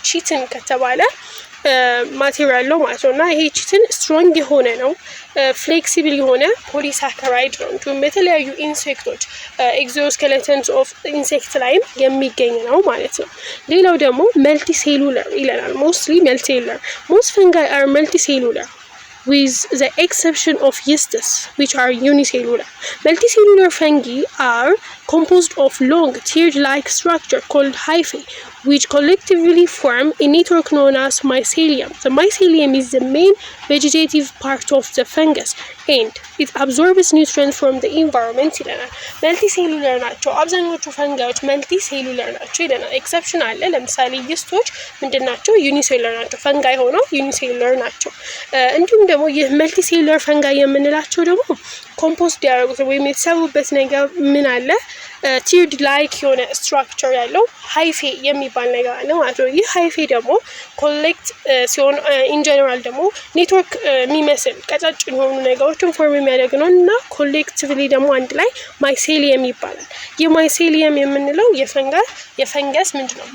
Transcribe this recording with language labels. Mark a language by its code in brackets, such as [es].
[am] ቺትን ከተባለ ማቴሪያል ነው ማለት ነው። እና ይሄ ቺትን ስትሮንግ የሆነ ነው፣ ፍሌክሲብል የሆነ ፖሊሳካራይድ ነው። እንዲሁም የተለያዩ ኢንሴክቶች ኤግዞስኬሌተንስ ኦፍ ኢንሴክት ላይም የሚገኝ ነው ማለት ነው። ሌላው ደግሞ መልቲ ሴሉለር ይለናል። ሞስትሊ መልቲ ሴሉለር ሞስት ፈንጋይ አር መልቲ ሴሉለር [en] with the exception of yeasts which are unicellular. Multicellular fungi are composed of long tiered-like structure called hyphae which collectively form a network known as mycelium. The mycelium is the main vegetative part of the fungus and it absorbs nutrients from the environment [am] ይለናል። መልቲሴሉለር ናቸው አብዛኞቹ ፈንጋዮች መልቲሴሉለር ናቸው ይለናል። ኤክሰፕሽን አለ። ለምሳሌ ይስቶች ምንድናቸው? ዩኒሴሉለር ናቸው። ፈንጋይ ሆነው ዩኒሴሉለር ናቸው። እንዲሁም ደግሞ ይህ መልቲሴሉለር ፈንጋይ የምንላቸው ደግሞ ኮምፖስት ያደረጉት ወይም የተሰሩበት ነገር ምን አለ? ቲርድ ላይክ የሆነ ስትራክቸር ያለው ሃይፌ የሚባል ነገር አለ ማለት ነው። ይህ ሃይፌ ደግሞ ኮሌክት ሲሆን ኢንጀነራል ደግሞ ኔትወርክ የሚመስል ቀጫጭን የሆኑ ነገሮችን ፎርም የሚያደርግ ነው እና ኮሌክቲቭሊ ደግሞ አንድ ላይ ማይሴሊየም ይባላል። ይህ ማይሴሊየም የምንለው የፈንገስ ምንድነው?